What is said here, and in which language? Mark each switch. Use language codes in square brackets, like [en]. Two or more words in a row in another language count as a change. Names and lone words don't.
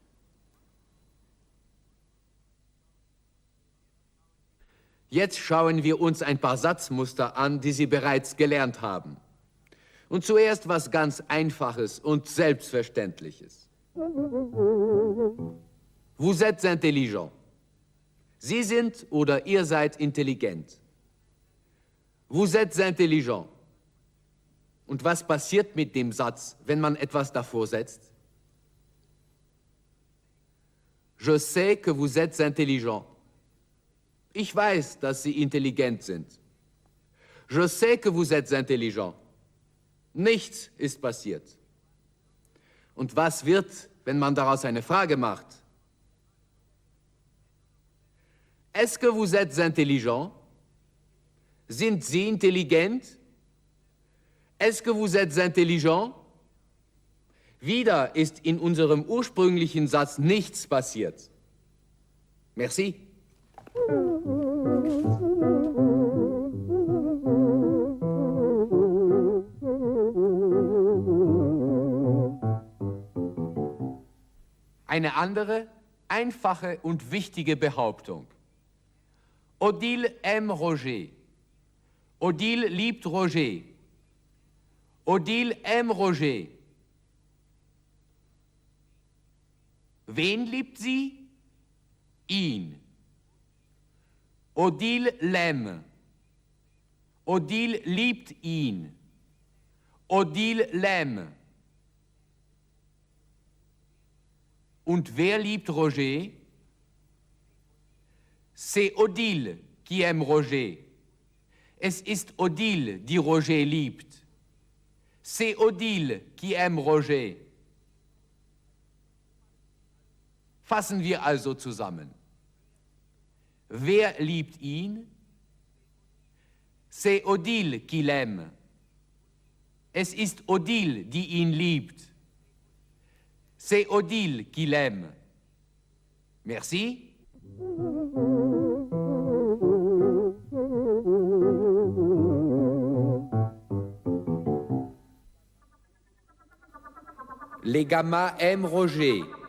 [de] Jetzt schauen wir uns ein paar Satzmuster an, die Sie bereits gelernt haben. Und zuerst was ganz Einfaches und Selbstverständliches. [fr] Vous êtes intelligent. [de] Sie sind oder ihr seid intelligent. [fr] Vous êtes intelligent. [de] Und was passiert mit dem Satz, wenn man etwas davor setzt? [fr] Je sais que vous êtes intelligent. [de] Ich weiß, dass Sie intelligent sind. [fr] Je sais que vous êtes intelligent. [de] Nichts ist passiert. Und was wird, wenn man daraus eine Frage macht? [fr] Est-ce que vous êtes intelligent? [de] Sind Sie intelligent? [fr] Est-ce que vous êtes intelligent? [de] Wieder ist in unserem ursprünglichen Satz nichts passiert. [fr] Merci. [de] Eine andere, einfache und wichtige Behauptung. [fr] Odile aime Roger. [de] Odile liebt Roger. [fr] Odile aime Roger. [de] Wen liebt sie? Ihn. [fr] Odile l'aime. [de] Odile liebt ihn. [fr] Odile l'aime. [de] Und wer liebt Roger? [fr] C'est Odile qui aime Roger. [de] Es ist Odile, die Roger liebt. [fr] C'est Odile qui aime Roger. [de] Fassen wir also zusammen. Wer liebt ihn? [fr] C'est Odile qui l'aime. [de] Es ist Odile, die ihn liebt. [fr] C'est Odile qui l'aime. Merci. Les gamins aiment Roger.